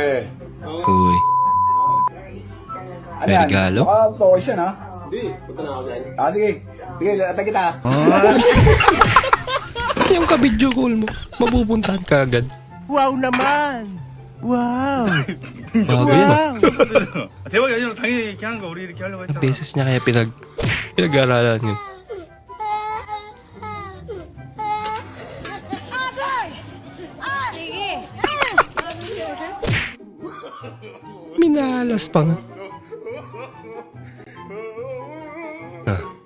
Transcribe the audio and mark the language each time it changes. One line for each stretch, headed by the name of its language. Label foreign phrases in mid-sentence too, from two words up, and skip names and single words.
Filipino: Uy. Ano May yan? regalo? Baka focus yan, ha? Hindi, punta na ako dyan. Sige. Sige, ata kita. Yung ka-video call mo, mapupuntahan ka agad. Wow naman! Wow! Bago yun ah.
Korean: 대박이 아니라 당연히 이렇게 하는 거 우리 이렇게 하려고
Filipino: Ang beses niya kaya pinag-aralan yun. Minalas pa nga. Ah.